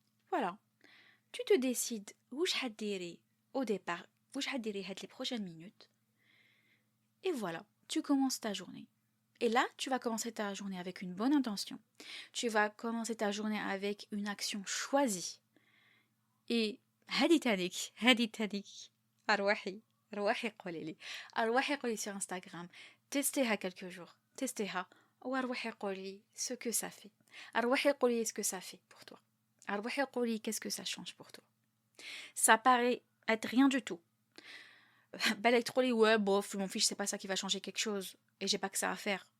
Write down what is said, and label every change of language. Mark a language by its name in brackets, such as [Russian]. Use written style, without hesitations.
[French] Voilà. Tu te décides où je vais au départ, où je vais les prochaines minutes. Et voilà, tu commences ta journée. Et là, tu vas commencer ta journée avec une bonne intention. Tu vas commencer ta journée avec une action choisie. [Arabic] Et هادي تانيك أرواحي قولي [French] sur Instagram. Testez-ha quelques jours. Testez-ha. Ou أرواحي قولي ce que ça fait. [Arabic] أرواحي قولي [French] ce que ça fait pour toi. أرواحي قولي qu'est-ce que ça change pour toi. Ça paraît être rien du tout. Ouais, bof, je m'en fiche, c'est pas ça qui va changer quelque chose. Et j'ai pas que ça à faire.